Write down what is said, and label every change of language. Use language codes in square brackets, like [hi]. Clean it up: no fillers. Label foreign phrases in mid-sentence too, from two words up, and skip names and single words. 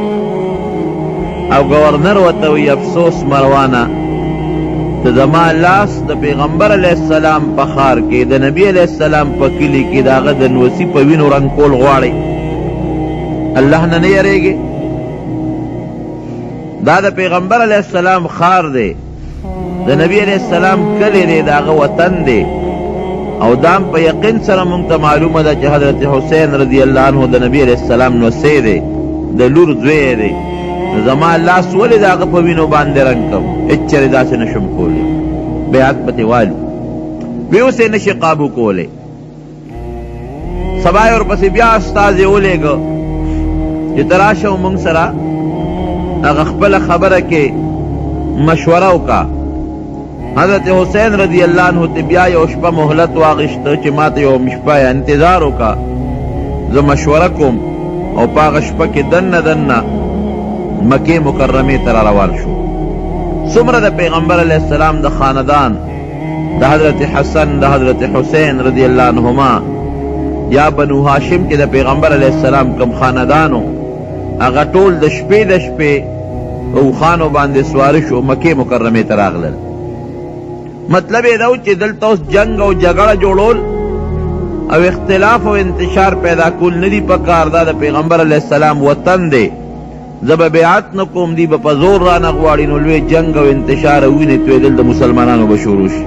[ps] او گورنر ورته وی افسوس مروانه، ته زما لاس د پیغمبر [ar] علیہ السلام [ps] په ښار کې، د نبی [ar] علیہ السلام [ps] په کلي کې د هغه د نوسي په وینو رنګ کول غواړئ، الله نه نه یریږي؟ دا د پیغمبر [ar] علیہ السلام [ps] ښار دی، د نبی [ar] علیہ السلام [ps] کلی دی، د هغه وطن دی، او دام په یقین سره مونږ ته معلومه ده چې حضرت حسین [ar] رضی اللہ عنہ [ps] د نبی علیہ السلام نوسی دی، د لور زوی دی، نو زما لاس ولې د هغه په وینو باندې رنګ کم؟ هېڅ چېرې داسې نشم کولی، بیعت پتې والي وی اوس یې نشي قابو کولی. سبا یې ورپسې بیا استازی ولېږه چې ته راشه مونږ سره هغه خپله خبره کې مشوره وکړه. حضرت حسین [ar] رضی اللہ عنہ [ps] ته بیا یو شپه مهلت واغېسته چې ما ته یو شپه انتظار وکړه، زه مشوره کوم. او په هغه شپه کې دننه مکې مکرمې ته را روان شو. څومره د پیغمبر [ar] علیہ السلام [ps] د خاندان، د حضرت حسن، د حضرت حسین [ar] رضی اللہ عنہما، [ps] یا بنو هاشم کې د پیغمبر [ar] علیہ السلام [ps] کم خاندانو، هغه ټول د شپې اوښانو باندې سواره شو، مکې مکرمې ته راغلل. مطلب یې دا و چې دلته اوس جنگ او جګړه جوړول او اختلاف او انتشار پیدا کول نه دي پکار، دا د پیغمبر [ar] علیہ السلام [ps] وطن دی، زه به بیعت نه کوم، دی به په زور رانه غواړي، نو لوی جنگ او انتشار او وینې تویدل د مسلمانانو به شروع شي.